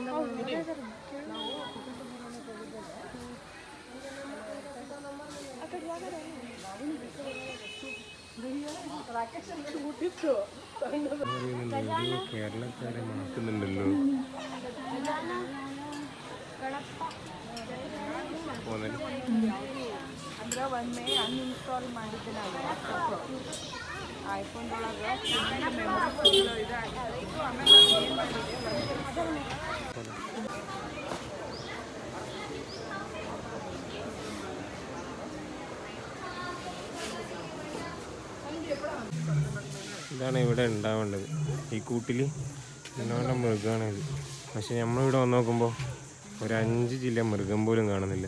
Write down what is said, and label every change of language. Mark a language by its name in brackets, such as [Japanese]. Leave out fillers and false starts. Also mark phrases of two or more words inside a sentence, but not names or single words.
[Malayalam] കേരളക്കാരെ മാറ്റുന്നുണ്ടല്ലോ. [Kannada] ಅಂದ್ರೆ ಒಮ್ಮೆ ಅನ್ಇನ್ಸ್ಟಾಲ್ ಮಾಡಿದ್ದೆ ನಾನು ಐಫೋನ್ದೊಳಗೆ ಮೆಮೊರಿ ಇದಾಗಿತ್ತು. ಆಮೇಲೆ ಏನು ಮಾಡಿದೆ [Malayalam] ഇതാണ് ഇവിടെ ഉണ്ടാവേണ്ടത്. ഈ കൂട്ടിൽ നല്ലോണം മൃഗമാണിത്. പക്ഷെ നമ്മളിവിടെ വന്ന് നോക്കുമ്പോൾ ഒരു 5 ജില്ല മൃഗം പോലും കാണുന്നില്ല.